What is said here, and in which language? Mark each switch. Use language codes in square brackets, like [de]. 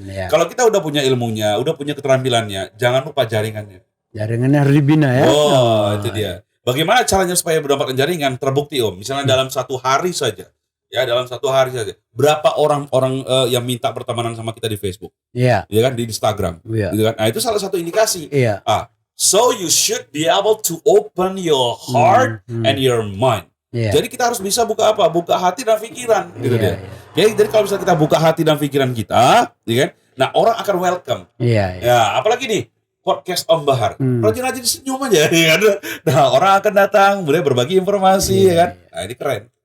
[id] Kalau kita udah punya ilmunya, udah punya keterampilannya, jangan lupa jaringannya. Jaringannya harus dibina ya. Itu dia. Bagaimana caranya supaya mendapatkan jaringan? Terbukti Om. Misalnya dalam satu hari saja. Ya, dalam satu hari saja. Berapa orang-orang yang minta pertemanan sama kita di Facebook? Ya kan, di Instagram. Gitu kan? Nah, itu salah satu indikasi. [en] So you should be able to open your heart and your mind. [id] Jadi kita harus bisa buka apa? Buka hati dan pikiran, gitu dia. Jadi kalau misalnya kita buka hati dan pikiran kita, ya kan? Nah, orang akan welcome. Ya, apalagi nih podcast Om Bahar. Rajin-rajin senyum aja, ya kan? Nah, orang akan datang, boleh berbagi informasi, ya kan? Nah, ini keren.